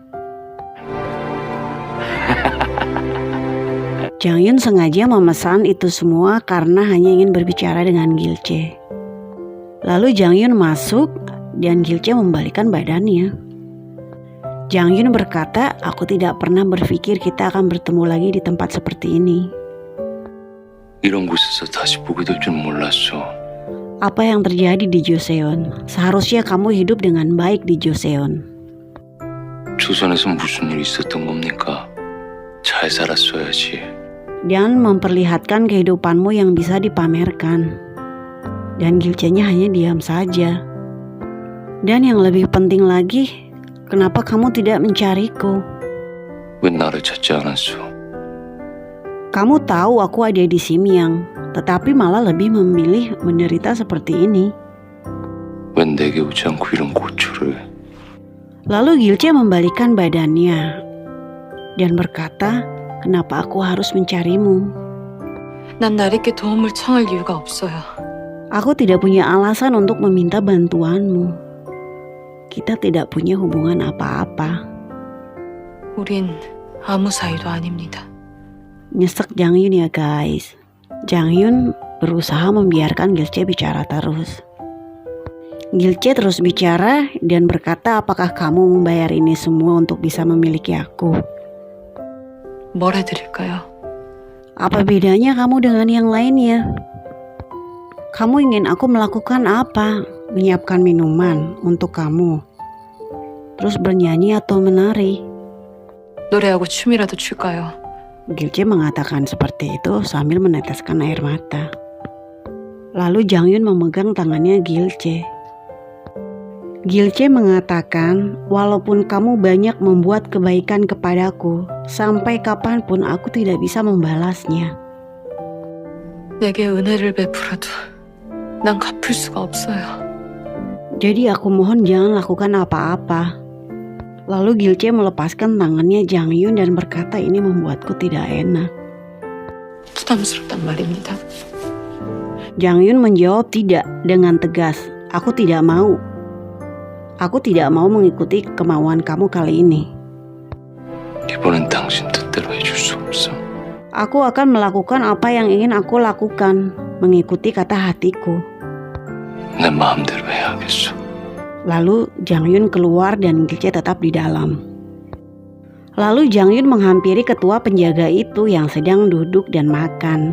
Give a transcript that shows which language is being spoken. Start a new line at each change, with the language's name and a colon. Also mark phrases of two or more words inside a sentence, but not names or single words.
Indonesian: Jang Yun sengaja memesan itu semua karena hanya ingin berbicara dengan Gilche. Lalu Jang Yun masuk dan Gilche membalikan badannya. Jang Yun berkata, aku tidak pernah berpikir kita akan bertemu lagi di tempat seperti ini.
Korean: 이런 곳에서 다시 보게 될 줄 몰랐어.
Indonesian: Apa yang terjadi di Joseon? Seharusnya kamu hidup dengan baik di Joseon.
Korean: 조선에서 무슨 일 있었던 겁니까? 잘 살았어야지.
Indonesian: Dan memperlihatkan kehidupanmu yang bisa dipamerkan. Dan Gilche-nya hanya diam saja. Dan yang lebih penting lagi, kenapa kamu tidak mencariku?
Korean: 왜 나를 찾지 않았어?
Indonesian: Kamu tahu aku ada di Simyang, tetapi malah lebih memilih menderita seperti ini.
Korean: 왜 내게 오지 않고 이런 고초를?
Indonesian: Lalu Gilche membalikan badannya dan berkata, kenapa aku harus mencarimu?
Korean: 난 나리께 도움을 청할 이유가 없어요.
Indonesian: Aku tidak punya alasan untuk meminta bantuanmu. Kita tidak punya hubungan apa-apa.
Korean: 우린 아무 사이도 아닙니다.
Indonesian: Nyesek Jang Yun ya guys. Jang Yun berusaha membiarkan Gilche bicara terus. Gilce terus bicara dan berkata, apakah kamu membayar ini semua untuk bisa memiliki aku?
Korean: 뭘 해드릴까요?
Indonesian: Apa bedanya kamu dengan yang lainnya? Kamu ingin aku melakukan apa? Menyiapkan minuman untuk kamu, terus bernyanyi atau menari?
Korean: 노래하고 춤이라도 출까요?
Indonesian: Gilce mengatakan seperti itu sambil meneteskan air mata. Lalu Jangyun memegang tangannya Gilce. Gilce mengatakan, walaupun kamu banyak membuat kebaikan kepadaku, sampai kapanpun aku tidak bisa membalasnya.
Korean: 내게 은혜를 베풀어도 난 갚을 수가 없어요.
Indonesian: Jadi aku mohon jangan lakukan apa-apa. Lalu Gilce melepaskan tangannya Jangyun dan berkata, ini membuatku tidak enak.
Korean: 부담스럽단 말입니다.
Indonesian: Jangyun menjawab tidak dengan tegas. Aku tidak mau. Aku tidak mau mengikuti kemauan kamu kali ini.
Korean: 이번엔 당신 뜻대로 해줄 수 없어.
Indonesian: Aku akan melakukan apa yang ingin aku lakukan, mengikuti kata hatiku.
Korean: 내 마음대로 해야겠어.
Indonesian: Lalu Jangyun keluar dan Gilce tetap di dalam. Lalu Jangyun menghampiri ketua penjaga itu yang sedang duduk dan makan.